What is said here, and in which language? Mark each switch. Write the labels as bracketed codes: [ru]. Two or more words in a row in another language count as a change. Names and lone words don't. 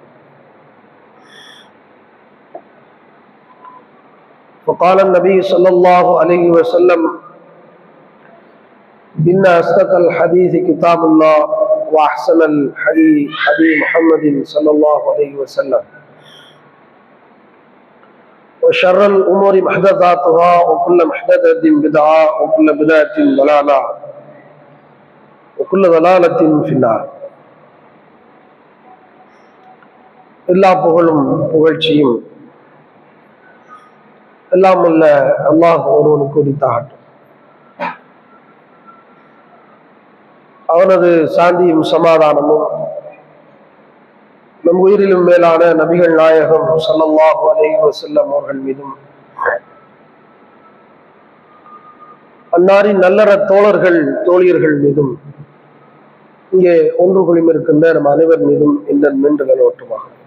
[ar] فقال النبي صلى الله عليه وسلم: إن أصدق الحديث كتاب الله وأحسن الحديث حديث محمد صلى الله عليه وسلم وشر الأمور محدثاتها وكل محدثة بدعة وكل بدعة ضلالة وكل ضلالة في النار. [ta] எல்லா புகழும் புகழ்ச்சியும் எல்லாம் உள்ள அல்லாஹ் ஒருவனுக்கு உரித்தாகட்டும். அவனது சாந்தியும் சமாதானமும் நம் உயிரிலும் மேலான நபிகள் நாயகம் [ar] صلى الله عليه وسلم [ta] அவர்கள் மீதும், அன்னாரின் நல்லற தோழர்கள் தோழியர்கள் மீதும், இங்கே ஒன்று குழுமி இருக்கின்ற நம் அனைவர் மீதும் இந்த நின்றுகள் ஓட்டுமாக.